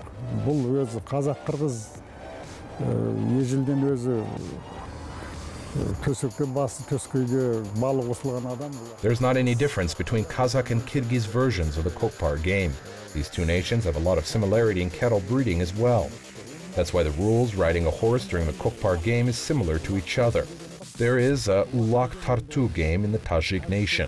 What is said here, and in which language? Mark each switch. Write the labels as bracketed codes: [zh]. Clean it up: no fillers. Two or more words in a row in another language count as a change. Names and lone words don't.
[kk] Бұл өзі қазақ қырғыз ежелден өзі төсекке басы төскейге балы қосылған адам. [en] There's not any difference between Kazakh and Kyrgyz versions of the Kokpar game. These two nations have a lot of similarity in cattle breeding as well. That's why the rules riding a horse during the Kokpar game is similar to each other. There is a Ulak Tartu game in the Tajik nation.